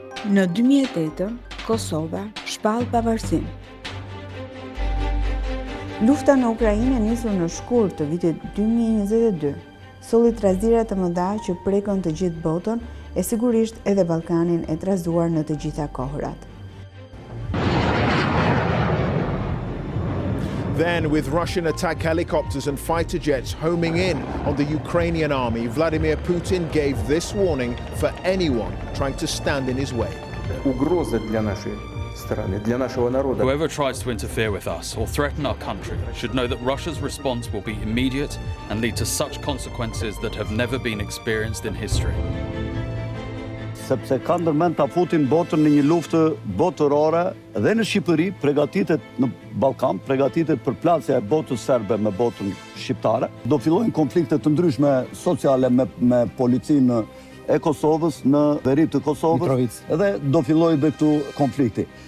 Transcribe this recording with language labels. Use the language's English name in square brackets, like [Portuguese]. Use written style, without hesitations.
[Albanian] Në 2008, Kosova shpall pavarësinë. Lufta në Ukrainë nisur në shkurt të vitit 2022, solli trazira të mëdha që prekën të gjithë botën e sigurisht edhe Ballkanin e trazuar në të gjitha kohërat. [English] Then, with Russian attack helicopters and fighter jets homing in on the Ukrainian army, Vladimir Putin gave this warning for anyone trying to stand in his way. [Russian] Угроза для нашей страны, для нашего народа. [English] Whoever tries to interfere with us or threaten our country should know that Russia's response will be immediate and lead to such consequences that have never been experienced in history. [Albanian] Sepse ka ndërmend ta futin botën në një luftë botërore dhe në Shqipëri, përgatitet në Ballkan, përgatitet përplasja e botës serbe me botën shqiptare. Do fillojnë konflikte të ndryshme sociale me policinë e Kosovës në veri të Kosovës edhe do fillojë dhe këtu konflikti.